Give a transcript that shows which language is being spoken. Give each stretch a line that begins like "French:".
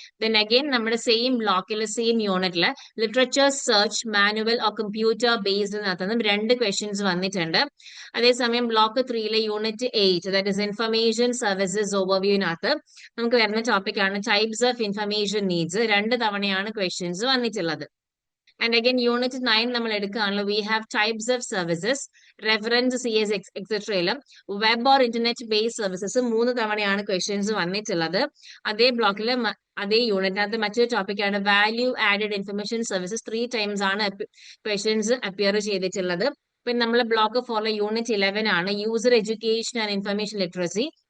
Malayalam: Then again നമ്മുടെ same ബ്ലോക്കിൽ same യൂണിറ്റിൽ literature search manual or computer ബേസ്ഡിനകത്തുനിന്നും 2 questions വന്നിട്ടുണ്ട്. അതേസമയം block 3 unit 8 that is information services ഓവർവ്യൂവിനകത്ത് നമുക്ക് വരുന്ന ടോപ്പിക് ആണ് ടൈപ്സ് ഓഫ് ഇൻഫർമേഷൻ നീഡ്സ്. 2 തവണയാണ് ക്വസ്റ്റ്യൻസ് വന്നിട്ടുള്ളത്.
English: And again, unit 9
Malayalam: നമ്മൾ എടുക്കുകയാണല്ലോ
English: we have types of services, reference CS etc.
Malayalam: Web or internet based services 3 തവണയാണ് questions വന്നിട്ടുള്ളത്. അതേ ബ്ലോക്കിൽ അതേ യൂണിറ്റിനകത്ത് മറ്റൊരു ടോപ്പിക് ആണ് value added information services 3 times ആണ് ക്വസ്റ്റ്യൻസ് അപ്പിയർ ചെയ്തിട്ടുള്ളത്. പിന്നെ നമ്മൾ ബ്ലോക്ക് 4 യൂണിറ്റ് 11 ആണ് user education and information literacy.